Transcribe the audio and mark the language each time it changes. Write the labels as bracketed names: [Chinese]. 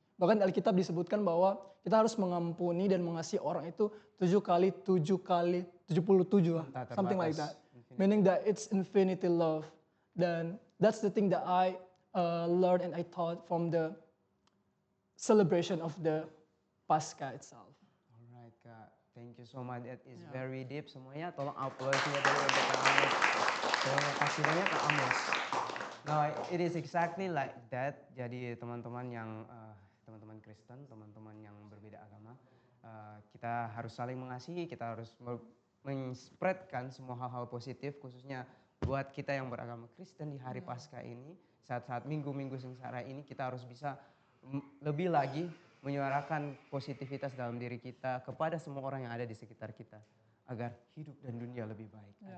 [Indonesian] Bahkan Alkitab disebutkan bahwa kita harus mengampuni dan mengasihi orang itu 7 kali 77 lah. [English] Something like that. Meaning that it's infinity love. Dan that's the thing that I learned and I taught from the celebration of the Pascha itself. Alright Kak, thank you so much. That is very deep. [Indonesian] Semuanya tolong upload juga dulu untuk Kak Amos. Terima kasih banyak Kak Amos. [English] Nah, it is exactly like that. [Indonesian] Jadi teman-teman yang teman-teman Kristen, teman-teman yang berbeda agama, kita harus saling mengasihi, kita harus men-spreadkan semua hal-hal positif, khususnya buat kita yang beragama Kristen di hari Paskah ini, saat-saat minggu-minggu sengsara ini, kita harus bisa lebih lagi menyuarakan positivitas dalam diri kita kepada semua orang yang ada di sekitar kita agar hidup dan dunia lebih baik.